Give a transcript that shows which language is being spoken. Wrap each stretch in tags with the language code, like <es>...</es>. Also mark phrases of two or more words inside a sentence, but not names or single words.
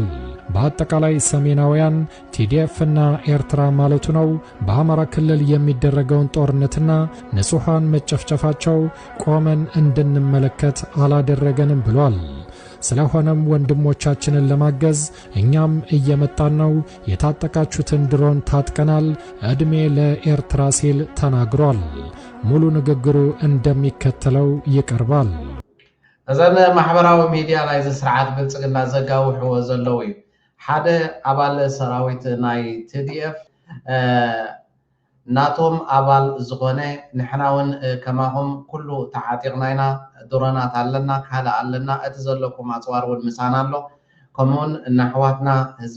<am>በአጠቃላይ ሰሜናውያን ቲዲኤፍ እና ኤርትራ ማለቱ ነው በአማራ ክልል የሚደረገውን ጦርነትና ንጹሃን መጨፍጨፋቸው ቆመን እንድንመለከት አላደረገንም ብሏል። ስለሆነም ወንድሞቻችንን ለማገዝ እኛም እየመጣን ነው፣ የታጠቃችሁትን ድሮን ታጥቀናል፣ እድሜ ለኤርትራ ሲል ተናግሯል። ሙሉ ንግግሩ እንደሚከተለው ይቀርባል።</am> <ti>እዘን ማህበራዊ ሚዲያ ላይ ዝስርዓት ብልጽግና ዘጋውሕዎ ዘለዉ እዩ ሓደ አባል ሰራዊት ናይ ቲዲኤፍ ናቶም አባል ዝኾነ ንሕናውን ከማኹም ኩሉ ተዓጢቕናይና ድሮናት ኣለና ካልእ ኣለና እቲ ዘለኩም ኣፅዋር ምሳና ኣሎ ከምኡውን እናሕዋትና ህዝቢ</ti>